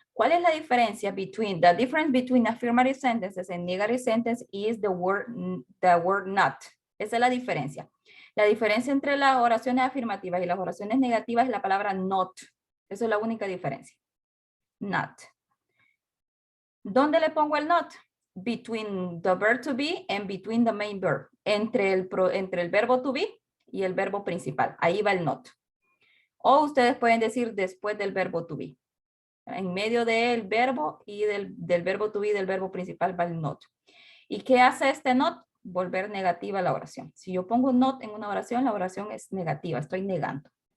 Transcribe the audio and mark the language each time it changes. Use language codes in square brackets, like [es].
[es] ¿Cuál es la diferencia [en] between, the difference between affirmative sentences and negative sentences is the word not. [es] Esa es la diferencia. La diferencia entre las oraciones afirmativas y las oraciones negativas es la palabra not. Esa es la única diferencia. Not. ¿Dónde le pongo el not? [en] Between the verb to be and between the main verb. [es] Entre el verbo to be y el verbo principal. Ahí va el not. O ustedes pueden decir después del verbo to be. En medio del verbo y del verbo to be, del verbo principal va el not. ¿Y qué hace este not? Volver negativa la oración. Si yo pongo not en una oración, la oración es negativa, estoy negando.